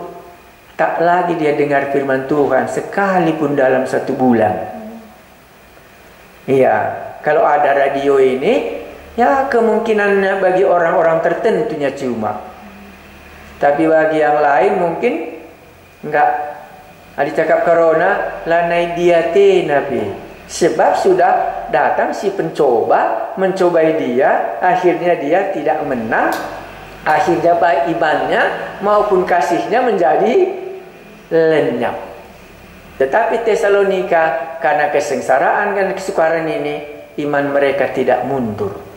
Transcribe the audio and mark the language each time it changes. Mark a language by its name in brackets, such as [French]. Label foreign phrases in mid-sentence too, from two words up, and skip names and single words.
[Indonesian] Tak lagi dia dengar firman Tuhan sekalipun dalam 1 bulan. Iya, kalau ada radio ini, ya kemungkinannya bagi orang-orang tertentunya cuma. Tapi bagi yang lain mungkin enggak. Ada cakap corona, [Batak Karo] lanai diate nabi. [Indonesian] Sebab sudah datang si pencoba, mencobai dia, akhirnya dia tidak menang. Akhirnya baik imannya maupun kasihnya menjadi lenyap. Tetapi Tesalonika, karena kesengsaraan dan kesukaran ini, iman mereka tidak mundur.